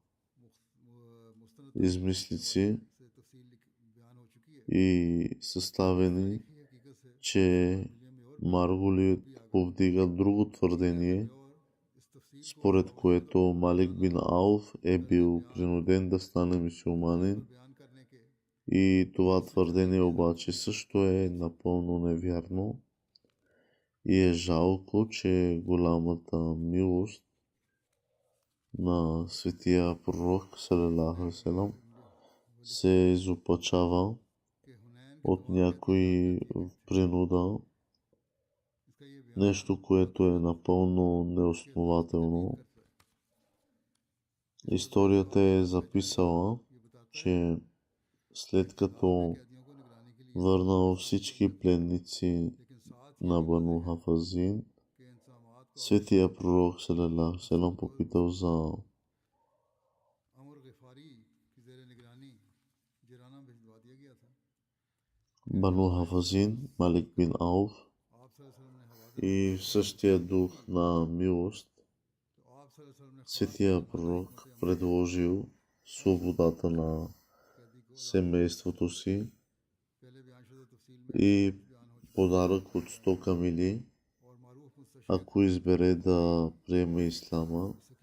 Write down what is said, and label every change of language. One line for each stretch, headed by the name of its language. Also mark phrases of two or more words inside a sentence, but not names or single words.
Bulgarian: измислици и съставени, че Марголит повдига друго твърдение, според което Малик бин Ауф е бил принуден да стане мюсюлманин И това твърдение обаче също е напълно невярно и е жалко, че голямата милост на светия пророк
Arabic: صلى الله عليه وسلم
Bulgarian: се изопачава от някой принуда, нещо, което е напълно неоснователно. Историята е записала, че след като върнал всички пленници на Бану Хафазин, светия пророк
Arabic: صلى الله عليه وسلم
Bulgarian: попитал за Бану Хафазин, Малик бин Ауф, и в същия дух на милост светия пророк предложил свободата на семейството си и подарък от 100 камили, ако избере да приеме ислама.